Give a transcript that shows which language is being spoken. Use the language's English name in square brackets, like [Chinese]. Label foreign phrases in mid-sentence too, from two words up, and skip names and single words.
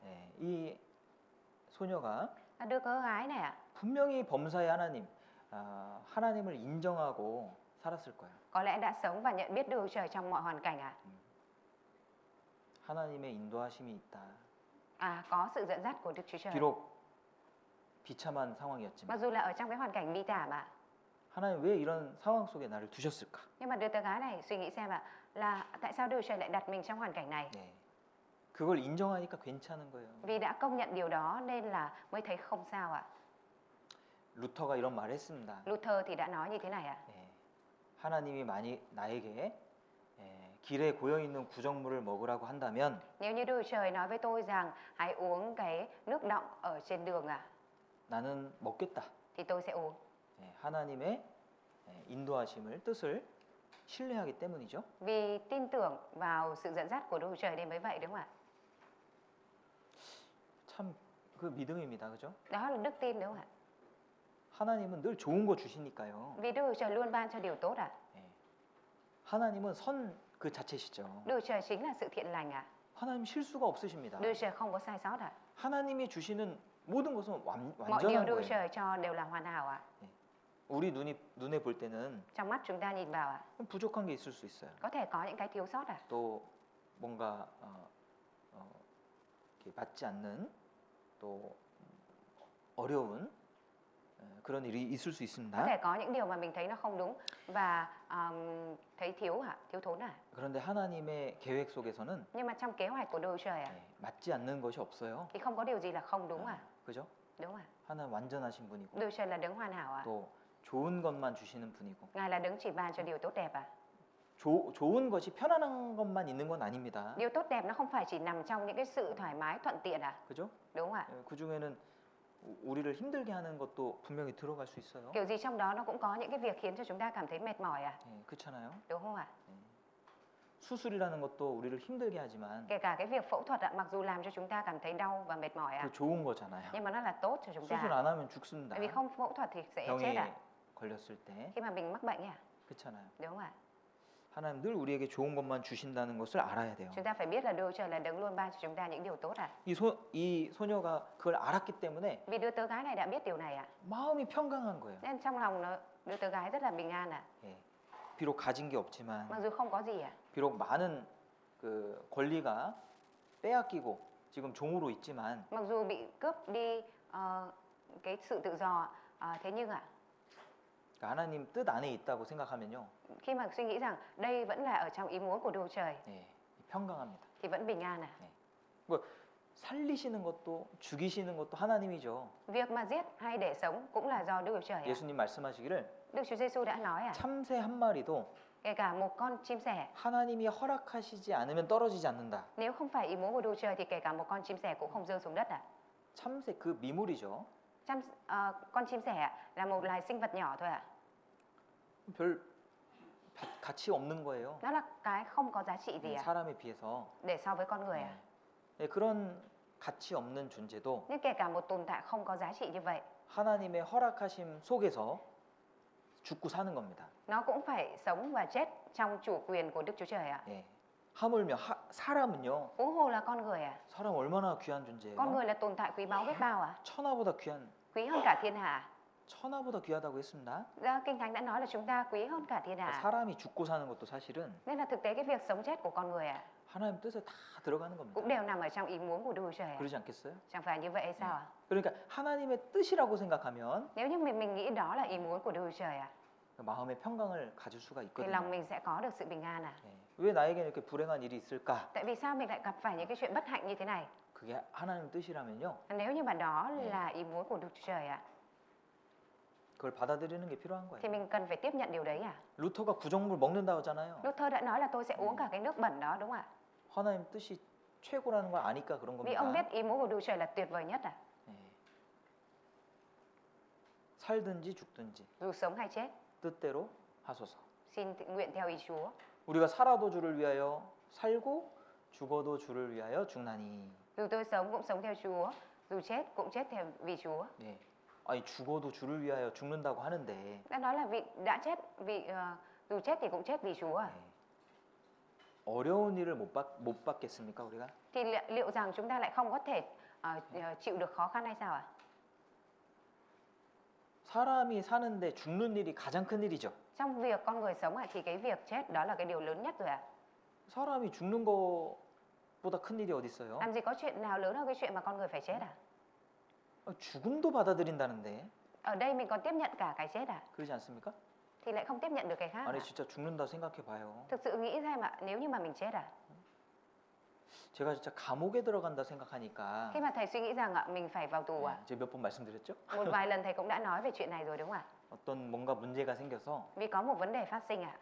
[Korean] 예, 이 소녀가 [Vietnamese] Đứa tớ gái này ạ, [Korean] 분명히 범사의 하나님, 하나님을 인정하고 살았을 거예요. [Vietnamese] có lẽ đã sống và nhận biết Đức Chúa Trời trong mọi hoàn cảnh ạ. [Korean] 하나님의 인도하심이 있다. [Vietnamese] Có sự dẫn dắt của Đức Chúa Trời. [Korean] 비록 비참한 상황이었지만 [Vietnamese] Mặc dù là ở trong cái hoàn cảnh bi thảm ạ, [Korean] 하나님 왜 이런 상황 속에 나를 두셨을까? [Vietnamese] nhưng mà đứa tớ gái này suy nghĩ xem ạ, là tại sao Đức Chúa Trời lại đặt mình trong hoàn cảnh này? [Korean] 네. 그걸 인정하니까 괜찮은 거예요. [Vietnamese] Vì đã công nhận điều đó nên là mới thấy không sao ạ. [Korean] 루터가 이런 말을 했습니다. [Vietnamese] Luther thì đã nói như thế này ạ. [Korean] 예, 하나님이 만약 나에게 길에 고여 있는 구정물을 먹으라고 한다면 [Vietnamese] Nếu như Đức Chúa Trời nói với tôi rằng hãy uống cái nước đọng ở trên đường ạ, [Korean] 나는 먹겠다. [Vietnamese] thì tôi sẽ uống. [Korean] 하나님의 인도하심을 뜻을 신뢰하기 때문이죠. [Vietnamese] Vì tin tưởng vào sự dẫn dắt của Đức Chúa Trời nên mới vậy đúng không ạ? [Korean] 참 그 믿음입니다. 그죠? [Vietnamese] Đó là đức tin đúng không ạ? [Korean] 하나님은 늘 좋은 거 주시니까요. [Vietnamese] Vì Đức Chúa Trời luôn ban cho điều tốt ạ. [Korean] 하나님은 선 그 자체시죠. [Vietnamese] Đức Chúa Trời chính là sự thiện lành ạ. [Korean] 하나님 실수가 없으십니다. [Vietnamese] Đức Chúa Trời không có sai sót ạ. [Korean] 하나님이 주시는 모든 것은 [Vietnamese] Mọi điều [Korean] 완전한 [Vietnamese] Đức Chúa [Korean] 거예요. [Vietnamese] Trời cho đều là hoàn hảo ạ. [Korean] 우리 눈에 볼 때는 [Vietnamese] Trong mắt chúng ta nhìn vào ạ, [Korean] 부족한 게 있을 수 있어요. [Vietnamese] có thể có những cái thiếu sót ạ. [Korean] 또 뭔가 이렇게 맞지 않는 또 어려운 그런 일이 있을 수 [Vietnamese] Có [Korean] 있습니다. [Vietnamese] thể có những điều mà mình thấy nó không đúng và thấy thiếu thốn ạ. [Korean] 그런데 하나님의 계획 속에서는 [Vietnamese] Nhưng mà trong kế hoạch của Đức Chúa Trời ạ, [Korean] 맞지 않는 것이 없어요. [Vietnamese] thì không có điều gì là không đúng ạ. [Korean] 그죠? [Vietnamese] Đúng ạ. [Korean] 하나님 완전하신 분이고 [Vietnamese] Đức Chúa Trời là đấng hoàn hảo ạ. [Korean] 또 좋은 것만 주시는 분이고 [Vietnamese] Ngài là đấng chỉ ban cho điều tốt đẹp ạ. [Korean] 좋은 것이 편안한 것만 있는 건 아닙니다. [Vietnamese] Điều tốt đẹp nó không phải chỉ nằm trong những cái sự thoải mái thuận tiện ạ. [Korean] 그죠? [Vietnamese] Đúng ạ. [Korean] 그 중에는 우리를 힘들게 하는 것도 분명히 들어갈 수 있어요. [Vietnamese] Kiểu gì trong đó nó cũng có những cái việc khiến cho chúng ta cảm thấy mệt mỏi ạ. [Korean] 그렇잖아요. [Vietnamese] Đúng không ạ? [Korean] 수술이라는 것도 우리를 힘들게 하지만 [Vietnamese] Kể cả cái việc phẫu thuật ạ, mặc dù làm cho chúng ta cảm thấy đau và mệt mỏi ạ, [Korean] 그 좋은 거잖아요. [Vietnamese] nhưng mà nó là tốt cho chúng [Korean] 수술 [Vietnamese] ta. [Korean] 안 하면 죽습니다. [Vietnamese] Tại vì không phẫu thuật thì sẽ chết [Korean] 병에 [Vietnamese] ạ. [Korean] 걸렸을 때 [Vietnamese] Khi mà mình mắc bệnh ạ. [Korean] 그렇잖아요. [Vietnamese] đúng không ạ? [Korean] 하나님 늘 우리에게 좋은 것만 주신다는 것을 알아야 돼요. [Vietnamese] Chúng ta phải biết là Đức Chúa Trời là đấng luôn ban cho chúng ta những điều tốt ạ. [Korean] 이 소녀가 그걸 알았기 때문에 [Vietnamese] Vì đứa tớ gái này đã biết điều này ạ. [Korean] 마음이 평강한 거예요. [Vietnamese] Nên trong lòng đứa tớ gái rất là bình an ạ. [Korean] 예. 비록 가진 게 없지만, [Vietnamese] Mặc dù không có gì ạ. [Korean] 비록 많은 그 권리가 빼앗기고 지금 종으로 있지만, [Vietnamese] Mặc dù bị cướp đi cái sự tự do, thế nhưng ạ, [Korean] 그러니까 하나님 뜻 안에 있다고 생각하면요, [Vietnamese] khi mà suy nghĩ rằng đây vẫn là ở trong ý muốn của Đức Chúa Trời [Korean] 예, 평강합니다. [Vietnamese] thì vẫn bình an ạ. [Korean] 뭐 살리시는 것도 죽이시는 것도 하나님이죠. [Vietnamese] Việc mà giết hay để sống cũng là do Đức Chúa Trời ạ. [Korean] 예수님 말씀하시기를 [Vietnamese] Đức Chúa Giêsu đã nói ạ, [Korean] 참새 한 마리도 [Vietnamese] kể cả một con chim sẻ, [Korean] 하나님이 허락하시지 않으면 떨어지지 않는다. [Vietnamese] nếu không phải ý muốn của Đức Chúa Trời thì kể cả một con chim sẻ cũng không rơi xuống đất ạ. [Korean] 참새 그 미물이죠. [Vietnamese] Con chim sẻ ạ, là một loài sinh vật nhỏ thôi ạ. [Korean] 별 가치 없는 거예요. [Vietnamese] Nó là cái không có giá trị gì ạ, [Korean] 사람에 비해서. [Vietnamese] để so với con người ạ. [Korean] 네, 그런 가치 없는 존재도 [Vietnamese] Nhưng kể cả một tồn tại không có giá trị như vậy, [Korean] 하나님의 허락하심 속에서 죽고 사는 겁니다. [Vietnamese] nó cũng phải sống và chết trong chủ quyền của Đức Chúa Trời ạ. [Korean] 예. 하물며 사람은요. [Vietnamese] Huống hồ là con người ạ. [Korean] 사람 얼마나 귀한 [Vietnamese] Con [Korean] 존재예요? [Vietnamese] người là tồn tại quý báu biết bao ạ. [Korean] 천하보다 귀한, [Vietnamese] Quý hơn cả thiên hạ. [Korean] 천하보다 귀하다고 했습니다. [Vietnamese] Kinh Thánh đã nói là chúng ta quý hơn cả thiên hạ. [Korean] 사람이 죽고 사는 것도 사실은 [Vietnamese] Nên là thực tế cái việc sống chết của con người ạ [Korean] 하나님 뜻에 다 들어가는 겁니다. [Vietnamese] cũng đều nằm ở trong ý muốn của Đức Chúa Trời ạ. [Korean] 그러지 않겠어요? [Vietnamese] Chẳng phải như vậy hay sao ạ? [Korean] 그러니까 하나님의 뜻이라고 생각하면 [Vietnamese] Nếu như mình nghĩ đó là ý muốn của Đức Chúa Trời ạ, [Korean] 마음의 평강을 가질 수가 [Vietnamese] thì [Korean] 있거든요. [Vietnamese] lòng mình sẽ có được sự bình an ạ. [Korean] 예. 왜 나에게 이렇게 불행한 일이 있을까? [Vietnamese] Tại vì sao mình lại gặp phải những cái chuyện bất hạnh như thế này? [Korean] 그게 하나님 뜻이라면요. [Vietnamese] Nếu như mà đó là ý muốn của Đức Chúa Trời ạ, [Korean] 그걸 받아들이는 게 필요한 [Vietnamese] thì [Korean] 거예요. [Vietnamese] mình cần phải tiếp nhận điều đấy ạ. [Korean] 루터가 구정물 먹는다고 하잖아요. [Vietnamese] Luther đã nói là tôi sẽ uống cả cái nước bẩn đó đúng không ạ? [Korean] 하나님 뜻이 최고라는 걸 아니까 그런 [Vietnamese] Vì ông [Korean] 겁니다. [Vietnamese] biết ý muốn của Đức Chúa Trời là tuyệt vời nhất ạ. [Korean] 예. 살든지 죽든지 [Vietnamese] Dù sống hay chết, [Korean] 뜻대로 하소서. [Vietnamese] xin nguyện theo ý Chúa. [Korean] 우리가 살아도 주를 위하여 살고 죽어도 주를 위하여 죽나니. [Vietnamese] Dù tôi sống cũng sống theo Chúa, dù chết cũng chết theo vì Chúa. [Korean] 예. 아니 죽어도 주를 위하여 죽는다고 하는데 [Vietnamese] Đã nói là vị đã chết vì dù chết thì cũng chết vì Chúa à? [Korean] 예. 어려운 일을 못 받겠습니까 우리가? [Vietnamese] Thì liệu rằng chúng ta lại không có thể chịu được khó khăn hay sao ạ? [Korean] 사람이 사는데 죽는 일이 가장 큰 일이죠. [Vietnamese] Trong việc con người sống thì cái việc chết đó là cái điều lớn nhất rồi ạ. [Korean] 사람이 죽는 것보다 큰 일이 어디 있어요? [Vietnamese] Làm gì có chuyện nào lớn hơn cái chuyện mà con người phải chết à? [Korean] 죽음도 받아들인다는데 [Vietnamese] Ở đây mình còn tiếp nhận cả cái chết à? [Korean] 그러지 않습니까? [Vietnamese] Thì lại không tiếp nhận được cái khác [Korean] 아니 [Vietnamese] à? [Korean] 진짜 죽는다 생각해 봐요. [Vietnamese] Thực sự nghĩ xem ạ, nếu như mà mình chết à? [Korean] 제가 진짜 감옥에 들어간다 생각하니까 [Vietnamese] Khi mà thầy suy nghĩ rằng ạ, mình phải vào tù à? [Korean] 제가 몇 번 말씀드렸죠? [Vietnamese] Một vài lần thầy cũng đã nói về chuyện này rồi đúng không ạ? [Korean] 어떤 뭔가 문제가 생겨서 [Vietnamese] Vì có một vấn đề phát sinh ạ.